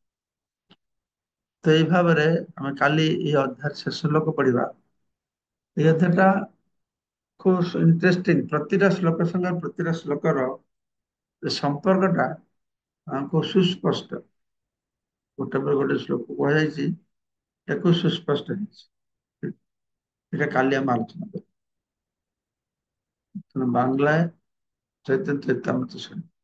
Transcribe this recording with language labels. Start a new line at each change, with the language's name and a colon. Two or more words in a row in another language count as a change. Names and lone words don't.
Odia: ତ ଏଇ ଭାବରେ ଆମେ କାଲି ଏଇ ଅଧ୍ୟାୟ ଶେଷ ଶ୍ଲୋକ ପଢିବା। ଏଇ ଅଧ୍ୟାୟଟା ଖୁବ୍ ଇଣ୍ଟରେଷ୍ଟିଂ। ପ୍ରତିଟା ଶ୍ଲୋକ ସଙ୍ଗେ ପ୍ରତିଟା ଶ୍ଲୋକର ସମ୍ପର୍କଟା ଆମକୁ ସୁସ୍ପଷ୍ଟ। ଗୋଟେ ପରେ ଗୋଟେ ଶ୍ଲୋକ କୁହାଯାଇଛି, ଏକୁ ସୁସ୍ପଷ୍ଟ ହେଇଛି।
Bangla: এটা কালি আমরা আলোচনা করি। বাংলায় চৈতন্য চৈতামৃত শুনি।